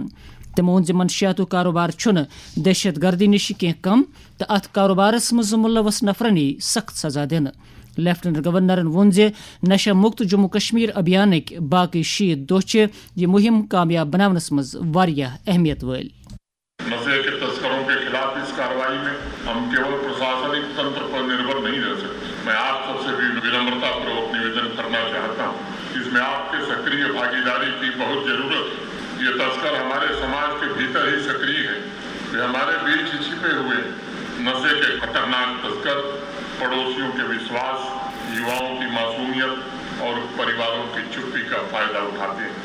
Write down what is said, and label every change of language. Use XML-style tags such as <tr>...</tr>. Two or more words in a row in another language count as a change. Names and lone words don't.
<ks>تِمو ووٚن زِ منشیاتُک کاروبار چھُنہٕ دہشت گردی نِش کینٛہہ کم تہٕ اتھ کاروبارس منٛز مُلوث نفرن یی سخت سزا دِنہٕ. لیفٹیننٹ گورنرن ووٚن زِ نشہ مُکت جموں کشمیر ابھیانٕکۍ باقٕے 60 دۄہ چھِ یہِ مُہِم کامیاب بناونس منٛز واریاہ اہمیت وٲلۍ.</ks> <hi>नशे के तस्करों के ख़िलाफ़ इस कार्रवाई में हम केवल प्रशासनिक तंत्र पर निर्भर नहीं रह सकते. मैं आप सब से भी विनम्रता पूर्वक निवेदन करना चाहता हूँ इस में आप के सक्रिय भागीदारी की बहुत ज़रूरत है. ये तस्कर हमारे समाज के भीतर ही सक्रिय है. ये हमारे बीच ही छुपे हुए नशे के ख़तरनाक तस्कर पड़ोसियों के विश्वास युवाओं की मासूमियत और परिवारों की चुप्पी का फ़ायदा उठाते हैं.</hi>